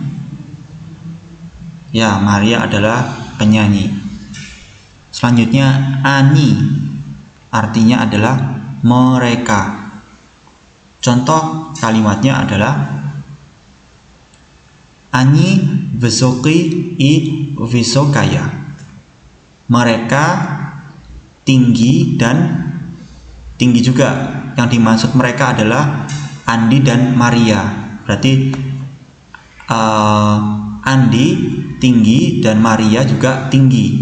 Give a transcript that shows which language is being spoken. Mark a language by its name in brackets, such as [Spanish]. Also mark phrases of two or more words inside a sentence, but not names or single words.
[Indonesian] Ya, Maria adalah penyanyi. Selanjutnya Ani, artinya adalah mereka. Contoh kalimatnya adalah Ani [Russian] высокий и высокая. [Indonesian] Mereka tinggi dan tinggi juga. Yang dimaksud mereka adalah Andi dan Maria. Berarti Andi tinggi dan Maria juga tinggi.